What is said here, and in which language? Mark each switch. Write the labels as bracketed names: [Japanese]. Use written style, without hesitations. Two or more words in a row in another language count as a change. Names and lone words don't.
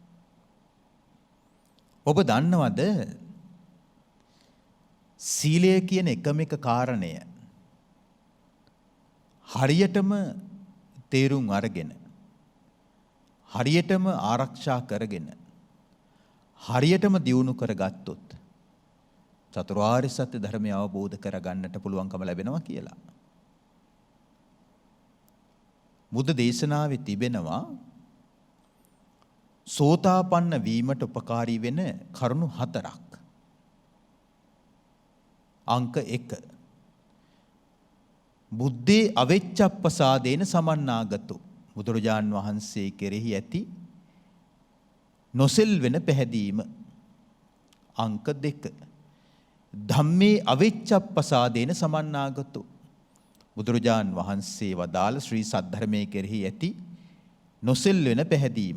[Sinhala] ඔබ දන්නවද සීලය කියන එකම එක කාරණය හරියටම තේරුම් අරගෙන, හරියටම ආරක්ෂා කරගෙන, හරියටම දියුණු කරගත්තොත් චතුරාර්ය සත්‍ය ධර්මය අවබෝධ කරගන්නට පුළුවන්කම ලැබෙනවා කියලා. බුද්ධ දේශනාවේ තිබෙනවා සෝතාපන්න වීමට උපකාරී වෙන කරුණු 4ක්. අංක 1. [Pali] බුද්ධේ අවෙච්ඡප්පසාදේන සමන්නාගතෝ. [Sinhala] බුදුරජාන් වහන්සේ කෙරෙහි ඇති නොසෙල් වෙන පැහැදීම. [Pali] අංක 2. ධම්මේ අවෙච්ඡප්පසාදේන සමන්නාගතෝ. [Sinhala] බුදුරජාන් වහන්සේ වදාළ ශ්‍රී සද්ධර්මයේ කෙරෙහි ඇති නොසෙල් වෙන පැහැදීම.